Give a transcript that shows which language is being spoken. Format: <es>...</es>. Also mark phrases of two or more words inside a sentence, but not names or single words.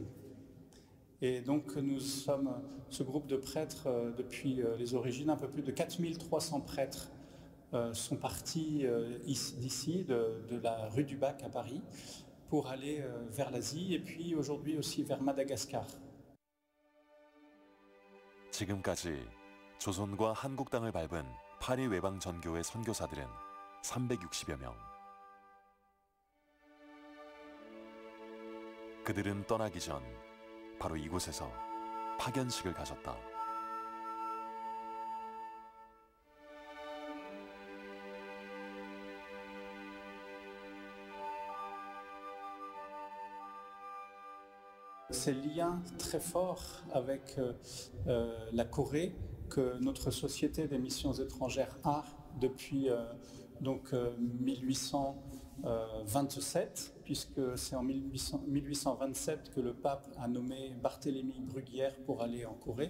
<fr>Et donc nous sommes ce groupe de prêtres depuis les origines, un peu plus de 4300 prêtres sont partis d'ici, de la rue du Bac à Paris, pour aller vers l'Asie et puis aujourd'hui aussi vers Madagascar.</fr> <ko>지금까지 조선과 한국 땅을 밟은 파리 외방 전교회 선교사들은 360여 명. 그들은 떠나기 전 바로 이곳에서 파견식을 가졌다.</ko> <fr>Ces liens très forts avec la Corée que notre société des missions étrangères a depuis 1827, puisque c'est en 1827 que le pape a nommé Barthélemy Bruguière pour aller en Corée.</fr>